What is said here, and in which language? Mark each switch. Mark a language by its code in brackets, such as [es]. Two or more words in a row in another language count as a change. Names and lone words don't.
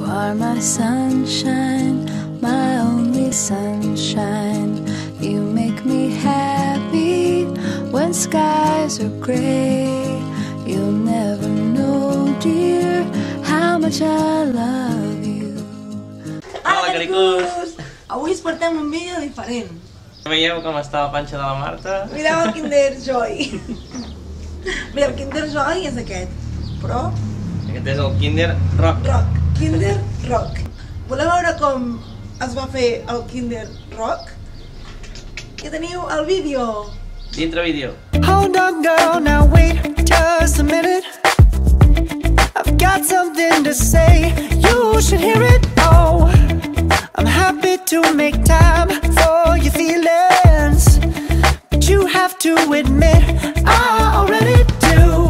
[en] are my sunshine, my only sunshine. You make me happy when skies are gray. You'll never know, dear, how much I love you. [ca] Hola, caricús! Avui us portem un vídeo diferent. Veieu com està la panxa de la Marta? Mireu el Kinder Joy. Bé, el Kinder Joy és aquest, però... Aquest és el Kinder Rock. Kinder Rock. Voleu veure com es va fer el Kinder Rock? I teniu el vídeo. Dintre vídeo. [en] Hold on, girl, now wait just a minute. I've got something to say, you should hear it. Oh, I'm happy to make time for your feelings, but you have to admit I already do.